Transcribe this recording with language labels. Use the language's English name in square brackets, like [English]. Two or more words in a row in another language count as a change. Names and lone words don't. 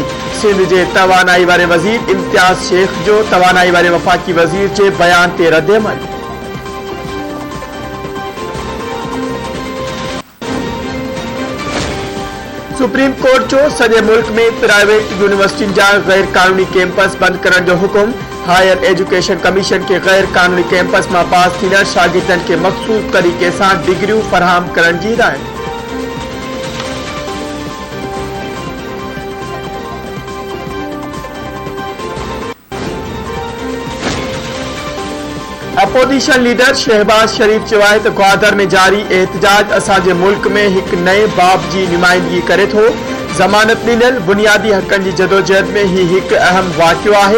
[Sindhi] सिंध जे तवानाई वारे वज़ीर इम्तियाज़ शेख जो तवानाई वारे वफ़ाक़ी वज़ीर जे बयान ते रद्द-ए-अमल। सुप्रीम कोर्ट जो सॼे मुल्क में प्राइवेट यूनिवर्सिटियुनि जा गैर कानूनी कैंपस बंद करण जो हुकुम। हायर एजुकेशन कमीशन के गैर कानूनी कैंपस में पास थींदड़ शागिर्दनि खे मख़सूस तरीक़े सां डिग्रियूं फराहम करण जी हिदायत। अपोजिशन लीडर शहबाज शरीफ चयो आहे त ग्वादर में जारी एहतजाज असांजे मुल्क में एक नए बाब जी नुमाइंदगी करे थो। ज़मानत ॾिनल बुनियादी हक़नि जी जदोजहद में ही एक अहम वाक़ियो आहे।